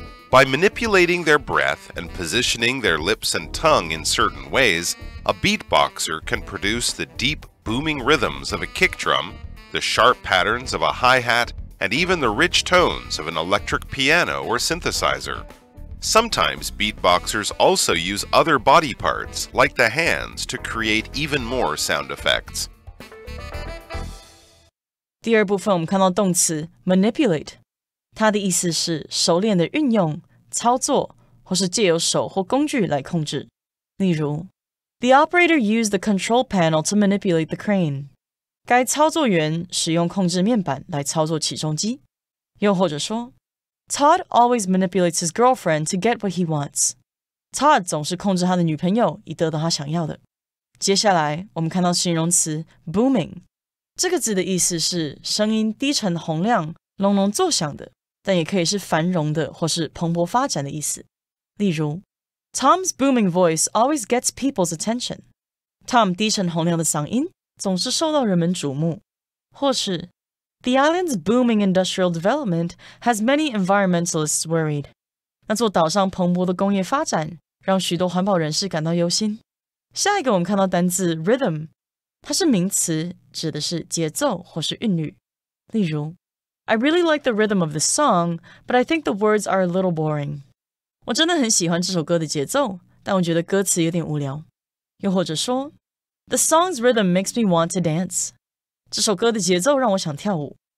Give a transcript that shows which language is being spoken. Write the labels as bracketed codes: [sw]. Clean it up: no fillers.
[en] By manipulating their breath and positioning their lips and tongue in certain ways, a beatboxer can produce the deep, booming rhythms of a kick drum, the sharp patterns of a hi-hat, and even the rich tones of an electric piano or synthesizer. Sometimes beatboxers also use other body parts, like the hands, to create even more sound effects. [zh] 第二部分我们看到动词 manipulate， 它的意思是熟练的运用、操作，或是借由手或工具来控制。例如 [en] The operator used the control panel to manipulate the crane. [zh] 该操作员使用控制面板来操作起重机。又或者说 [en] Todd always manipulates his girlfriend to get what he wants. [zh] Todd 总是控制他的女朋友以得到他想要的。接下来我们看到形容词 booming， 这个字的意思是声音低沉洪亮、隆隆作响的，但也可以是繁荣的或是蓬勃发展的意思。例如 [en] Tom's booming voice always gets people's attention. [zh] Tom 低沉洪亮的嗓音总是受到人们瞩目。或是 [en] The island's booming industrial development has many environmentalists worried. [zh] 那座岛上蓬勃的工业发展让许多环保人士感到忧心。下一个我们看到单字 rhythm， 它是名词，指的是节奏或是韵律。例如 [en] I really like the rhythm of this song, but I think the words are a little boring. [zh] 我真的很喜欢这首歌的节奏，但我觉得歌词有点无聊。又或者说 [en] The song's rhythm makes me want to dance. [zh] 这首歌的节奏让我想跳舞。